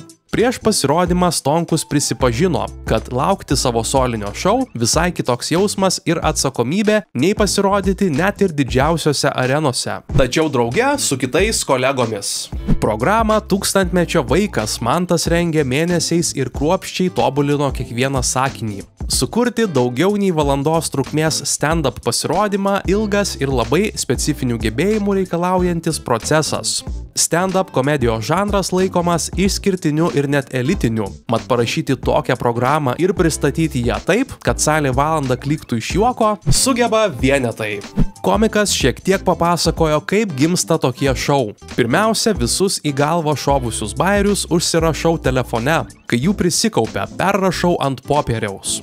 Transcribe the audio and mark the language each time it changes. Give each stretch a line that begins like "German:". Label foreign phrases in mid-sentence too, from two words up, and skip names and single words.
Lithuanian: Prieš pasirodymą Stonkus prisipažino, kad laukti savo solinio šou visai kitoks jausmas ir atsakomybė nei pasirodyti net ir didžiausiose arenose. Tačiau drauge su kitais kolegomis. Programą Tūkstantmečio vaikas Mantas rengė mėnesiais ir kruopščiai tobulino kiekvieną sakinį. Sukurti daugiau nei valandos trukmės stand-up pasirodymą ilgas ir labai specifinių gebėjimų reikalaujantis procesas. Stand-up komedijos žanras laikomas išskirtiniu ir net elitiniu, mat parašyti tokią programą ir pristatyti ją taip, kad salė valandą kliktų iš juoko, sugeba vienetai. Komikas šiek tiek papasakojo, kaip gimsta tokie šou. Pirmiausia, visus į galvą šovusius bajerius užsirašau telefone, kai jų prisikaupia, perrašau ant popieriaus.